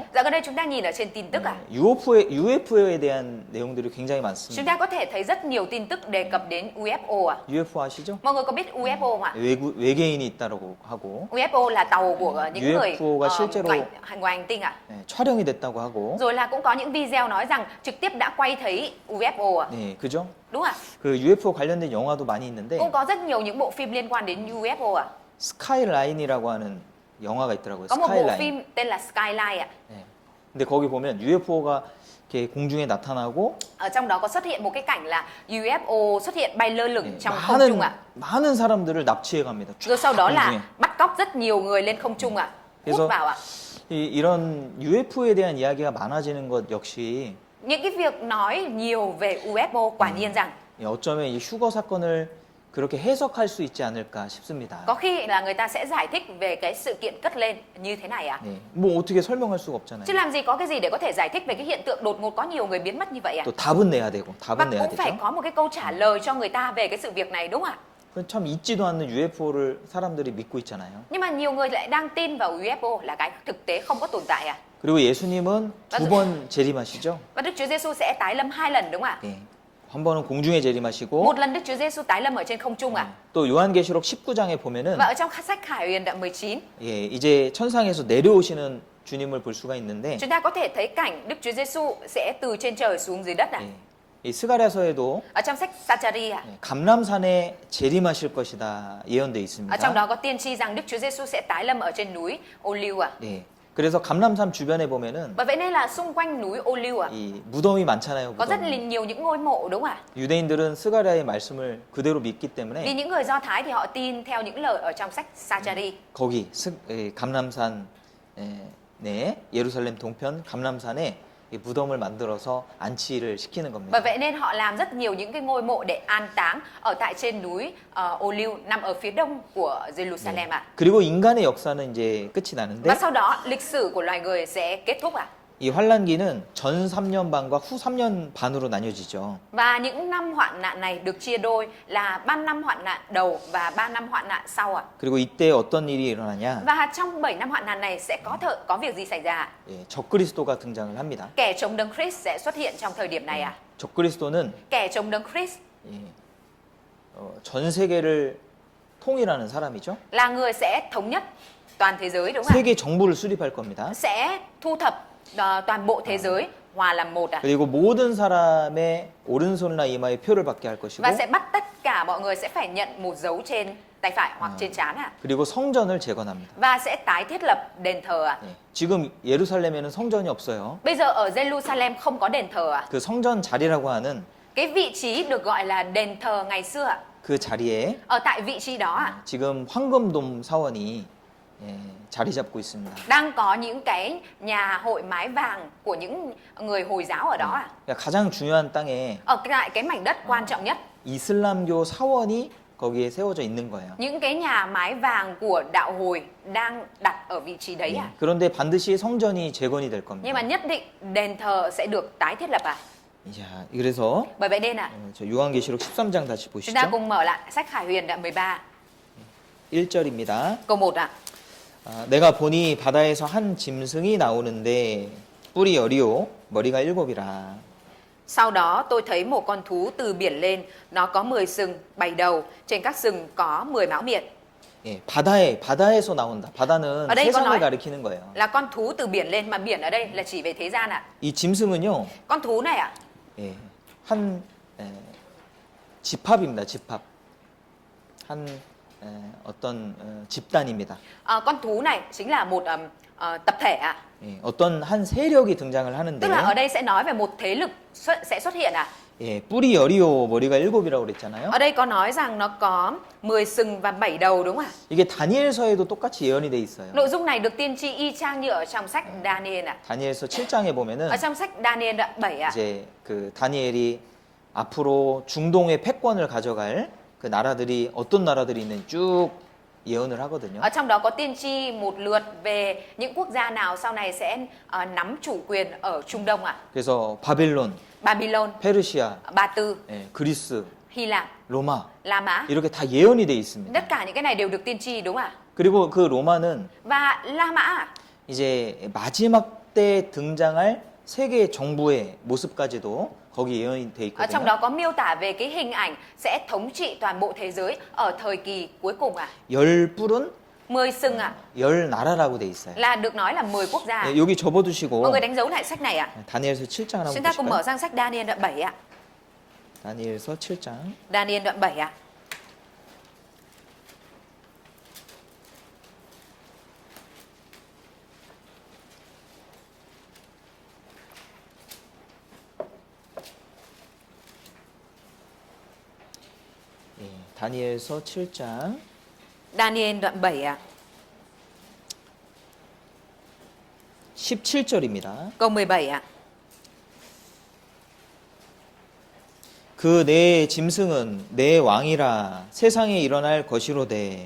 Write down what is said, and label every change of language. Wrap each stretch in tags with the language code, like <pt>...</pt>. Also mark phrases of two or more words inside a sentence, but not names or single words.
<vi>Dạo gần đây chúng ta nhìn ở trên tin tức</vi> <ko>UFO에 대한 내용들이 굉장히</ko> <vi>Chúng</vi> <ko>많습니다.</ko> <vi>ta có thể thấy rất nhiều tin tức đề cập đến UFO</vi> <ko>UFO 아시죠?</ko> <vi>Mọi người có biết UFO không ạ?</vi> <ko>외계인이 있다고 하고</ko> <vi>UFO là tàu của những người</vi> <ko>UFO가 실제로</ko> <vi>ngoài hành tinh</vi> <ko>촬영이 됐다고 하고</ko> <vi>Rồi là cũng có những video nói rằng trực tiếp đã quay thấy UFO</vi> <ko>네, 그죠?</ko> <vi>Đúng ạ?</vi> <ko>그 UFO 관련된 영화도 많이 있는데</ko> <vi>Cũng có rất nhiều những bộ phim liên quan đến UFO</vi> <ko>스카이라인이라고 하는 영화가 있더라고요.</ko> <vi>Có một bộ</vi> <ko>스카이라인.</ko> <vi>phim tên là Skyline</vi> <ko>네. 근데 거기 보면 UFO가 이렇게 공중에 나타나고</ko> <vi>Ở trong đó có xuất hiện một cái cảnh là UFO xuất hiện bay lơ lửng trong không trung</vi> <ko>많은 사람들을 납치해 갑니다.</ko> <vi>Rồi sau đó</vi> <ko>공중에.</ko> <vi>là bắt cóc rất nhiều người lên không trung hút</vi> <ko>그래서</ko> <vi>vào</vi> <ko>이런 UFO에 대한 이야기가 많아지는 것 역시</ko> <vi>Những cái việc nói nhiều về UFO quả nhiên rằng</vi> <ko>어쩌면 이 휴거 사건을 그렇게 해석할 수 있지 않을까 싶습니다.</ko> <vi>có khi là người ta sẽ giải thích về cái sự kiện cất lên như thế này</vi> <ko>네, 뭐 어떻게 설명할 수가 없잖아요.</ko> <vi>Chứ làm gì có cái gì để có thể giải thích về cái hiện tượng đột ngột có nhiều người biến mất như vậy</vi> <ko>또 답은 내야 되고</ko> <vi>Và</vi> <ko>답은 내야</ko> <vi>cũng phải</vi> <ko>되죠.</ko> <vi>có một cái câu trả lời cho người ta về cái sự việc này đúng không ạ?</vi> <ko>참 있지도 않는 UFO를 사람들이 믿고 있잖아요.</ko> <vi>Nhưng mà nhiều người lại đang tin vào UFO là cái thực tế không có tồn tại</vi> <ko>그리고 예수님은 두 번 재림하시죠.</ko> <vi>Và Đức Chúa Giêsu sẽ tái lâm 2 lần đúng không ạ?</vi> <ko>예. 한 번은 공중에 재림하시고</ko> <vi>Một lần Đức Chúa Giêsu tái lâm ở trên không trung</vi> <ko>또 요한계시록 19장에 보면은</ko> <vi>Và ở trong sách Khải Huyền đoạn 19</vi> <ko>예, 이제 천상에서 내려오시는 주님을 볼 수가 있는데</ko> <vi>chúng ta có thể thấy cảnh Đức Chúa Giêsu sẽ từ trên trời xuống dưới đất</vi> <ko>예, 이 스가랴서에도</ko> <vi>Ở trong sách Sa-cha-ri</vi> <ko>감람산에 재림하실 것이다 예언돼 있습니다.</ko> <vi>ở trong đó có tiên tri rằng Đức Chúa Giêsu sẽ tái lâm ở trên núi Ô-liu</vi> <ko>네. 그래서 감람산 주변에 보면은</ko> <vi>Bởi vậy nên là xung quanh núi Ô-liu</vi> <ko>이 무덤이 많잖아요.</ko> <vi>có rất</vi> <ko>무덤이.</ko> <vi>nhiều những ngôi mộ đúng không ạ?</vi> <ko>유대인들은 스가랴의 말씀을 그대로 믿기</ko> <vi>Vì</vi> <ko>때문에</ko> <vi>những người Do Thái thì họ tin theo những lời ở trong sách Sa-cha-ri</vi> <ko>거기 감람산 네, 예루살렘 동편 감람산에 이 무덤을 만들어서 안치를 시키는 겁니다.</ko> <vi>Bởi vậy nên họ làm rất nhiều những cái ngôi mộ để an táng ở tại trên núi Ô-liu nằm ở phía đông của Jerusalem</vi> <ko>그리고 인간의 역사는 이제 끝이</ko> <vi>Và</vi> <ko>나는데</ko> <vi>sau đó lịch sử của loài người sẽ kết thúc</vi> <ko>이 환란기는 전 3년 반과 후 3년 반으로 나뉘어지죠.</ko> <vi>Và những năm hoạn nạn này được chia đôi là 3 năm hoạn nạn đầu và 3 năm hoạn nạn sau</vi> <ko>그리고 이때 어떤 일이 일어나냐?</ko> <vi>Và trong 7 năm hoạn nạn này sẽ có việc gì xảy ra</vi> <ko>예, 적그리스도가 등장을 합니다.</ko> <vi>Kẻ chống đấng Christ sẽ xuất hiện trong thời điểm này</vi> <ko>적그리스도는</ko> <vi>Kẻ chống đấng Christ</vi> <ko>예, 전 세계를 통일하는 사람이죠.</ko> <vi>là người sẽ thống nhất toàn thế giới đúng không ạ?</vi> <ko>세계 정부를 수립할 겁니다.</ko> <vi>Sẽ thu thập toàn bộ thế giới hòa làm một</vi> <ko>그리고 모든 사람의 오른손이나 이마에 표를 받게 할 것이고</ko> <vi>Và sẽ bắt tất cả mọi người sẽ phải nhận một dấu trên tay phải hoặc trên trán</vi> <ko>그리고 성전을 재건합니다.</ko> <vi>Và sẽ tái thiết lập đền thờ</vi> <ko>예, 지금 예루살렘에는 성전이 없어요.</ko> <vi>Bây giờ ở Jerusalem không có đền thờ</vi> <ko>그 성전 자리라고 하는</ko> <vi>Cái vị trí được gọi là đền thờ ngày xưa</vi> <ko>그 자리에</ko> <vi>Ở tại vị trí đó</vi> <ko>지금 황금돔 사원이 자리 잡고 있습니다.</ko> <vi>đang có những cái nhà hội mái vàng của những người Hồi giáo ở đó</vi> <ko>그러니까 가장 중요한 땅에</ko> <vi>Ở tại cái mảnh đất quan trọng nhất</vi> <ko>이슬람교 사원이 거기에 세워져 있는 거예요.</ko> <vi>những cái nhà mái vàng của đạo Hồi đang đặt ở vị trí đấy</vi> <ko>그런데 반드시 성전이 재건이 될</ko> <vi>Nhưng mà</vi> <ko>겁니다.</ko> <vi>nhất định đền thờ sẽ được tái thiết lập</vi> <ko>자, 그래서</ko> <vi>Bởi vậy nên</vi> <ko>저 요한계시록 13장 다시</ko> <vi>chúng ta</vi> <ko>보시죠.</ko> <vi>cùng mở lại sách Khải Huyền đoạn 13</vi> <ko>1절입니다.</ko> <vi>câu 1</vi> <ko>내가 보니 바다에서 한 짐승이 나오는데 뿔이 여리오 머리가 7이라.</ko> <vi>Sau đó tôi thấy một con thú từ biển lên, nó có 10 sừng, 7 đầu, trên các sừng có 10 máo miệng.</vi> <ko>예, 바다에서 나온다. 바다는</ko> <vi>ở đây có</vi> <ko>세상을</ko> <vi>nói</vi> <ko>가리키는 거예요.</ko> <vi>là con thú từ biển lên, mà biển ở đây là chỉ về thế gian ạ.</vi> <ko>이 짐승은요,</ko> <vi>Con thú này ạ,</vi> <ko>예, 한 집합입니다. 집합. 한 어떤 집단입니다.</ko> <vi>con thú này chính là một tập thể ạ.</vi> <ko>예, 어떤 한 세력이 등장을 하는데,</ko> <vi>Tức là ở đây sẽ nói về một thế lực sẽ xuất hiện ạ.</vi> <ko>예, 뿔이 여리오 머리가 7이라고 그랬잖아요.</ko> <vi>Ở đây có nói rằng nó có 10 sừng và 7 đầu đúng không ạ?</vi> <ko>이게 다니엘서에도 똑같이 예언이 돼 있어요.</ko> <vi>Nội dung này được tiên tri y chang như ở trong sách Daniel ạ.</vi> <ko>다니엘서 7장에 보면은</ko> <vi>Ở trong sách Daniel đoạn 7 ạ.</vi> <ko>이제 그 다니엘이 앞으로 중동의 패권을 가져갈 그 나라들이 어떤 나라들이 있는지 쭉 예언을 하거든요.</ko> <vi>Ở trong đó có tiên tri một lượt về những quốc gia nào sau này sẽ nắm chủ quyền ở Trung Đông ạ.</vi> <ko>그래서 바벨론,</ko> <vi>Babylon,</vi> <ko>페르시아,</ko> <vi>Ba Tư,</vi> <ko>예, 그리스,</ko> <vi>Hy Lạp,</vi> <ko>로마</ko> <vi>La Mã.</vi> <ko>이렇게 다 예언이 돼 있습니다.</ko> <vi>Tất cả những cái này đều được tiên tri đúng không ạ?</vi> <ko>그리고 그 로마는</ko> <vi>Và La Mã</vi> <ko>이제 마지막 때 등장할 세계 정부의 모습까지도 거기 예언이 돼</ko> <vi>ở trong</vi> <ko>있거든요.</ko> <vi>đó có miêu tả về cái hình ảnh sẽ thống trị toàn bộ thế giới ở thời kỳ cuối cùng ạ.</vi> <ko>10뿔은</ko> <vi>10 sừng ạ,</vi> <ko>10나라라고 돼 있어요.</ko> <vi>là được nói là 10 quốc gia.</vi> <ko>예, 여기 접어두시고</ko> <vi>Mọi người đánh dấu lại sách này ạ.</vi> <ko>다니엘서 7장 한번</ko> <vi>Chúng ta cùng</vi> <ko>보실까요?</ko> <vi>mở sang sách Daniel đoạn 7 ạ.</vi> <ko>다니엘서 7장.</ko> <vi>Daniel đoạn 7 ạ.</vi> <ko>예, 다니엘서 7장</ko> <vi>Daniel đoạn 7 ạ.</vi> <ko>17절입니다.</ko> <vi>Câu 17 ạ.</vi> <ko>그 내 짐승은 내 왕이라 세상에 일어날 것이로되.</ko>